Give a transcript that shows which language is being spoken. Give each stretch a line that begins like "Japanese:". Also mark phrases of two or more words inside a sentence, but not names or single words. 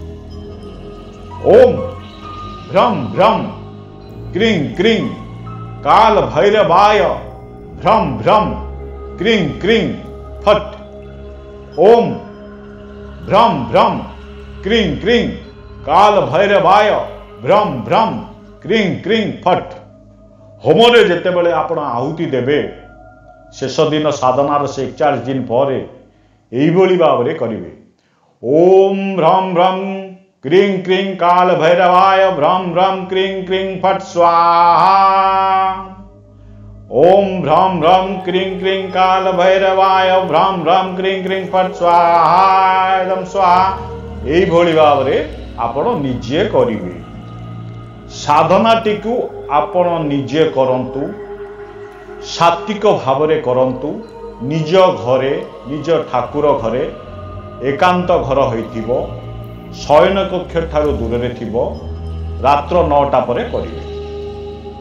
Sanskrit: ओम भ्रम भ्रम क्रीं क्रीं काल भैरवाय भ्रम भ्रम क्रीं क्रीं फट। ओम भ्रम भ्रम क्रीं क्रीं काल भैरवाय भ्रम भ्रम क्रीं क्रीं फट।
Odia: ହୋମରେ ଯେତେ ବେଳେ ଆପଣ ଆହୁତି ଦେବେ ଶେଷ ଦିନ ସାଧନାର ସେ 41 ଦିନ ପର ଏଇଭଳି ଭାବରେ କରିବେ।
Sanskrit: ओम भ्रम भ्रम क्रीं क्रीं काल भैरवाय भ्रम भ्रम क्रीं क्रीं फट स्वाहा। ओम भ्रम भ्रम क्रीं क्रीं काल भैरवाय भ्रम भ्रम क्रीं क्रीं फट स्वाहा एकदम स्वाहा।
Odia: ଏଇଭଳି ଭାବରେ ଆପଣ ନିଜେ କରିବେ। ସାଧନାଟି କୁ ଆପଣ ନିଜେ କରନ୍ତୁ, ସାତ୍ତ୍ୱିକ ଭାବରେ କରନ୍ତୁ। ନିଜ ଘରେ ନିଜ ଠାକୁର ଘରେ ଏକାନ୍ତ ଘର ହୋଇଥିବ, ଶୟନ କକ୍ଷ ଠାରୁ ଦୂର ରେ ଥିବ, ରାତ୍ର 9ଟା ପରେ କରିବେ।